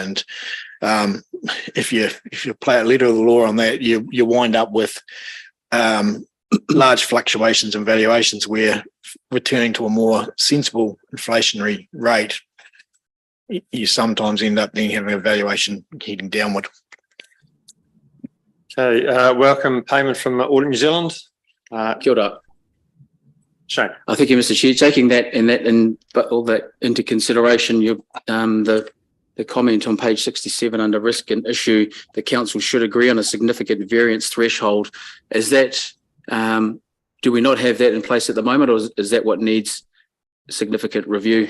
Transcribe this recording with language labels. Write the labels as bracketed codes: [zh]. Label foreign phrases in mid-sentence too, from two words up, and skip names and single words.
[en] And if you play a letter of the law on that, you wind up with large fluctuations in valuations where returning to a more sensible inflationary rate, you sometimes end up then having a valuation heading downward. Okay, welcome payment from Audit New Zealand. [mi] Kia ora. [en] Shane. Thank you, Mr. Chair. Taking that but all that into consideration, the comment on page 67 under risk and issue, the council should agree on a significant variance threshold. Is that, do we not have that in place at the moment, or is that what needs significant review?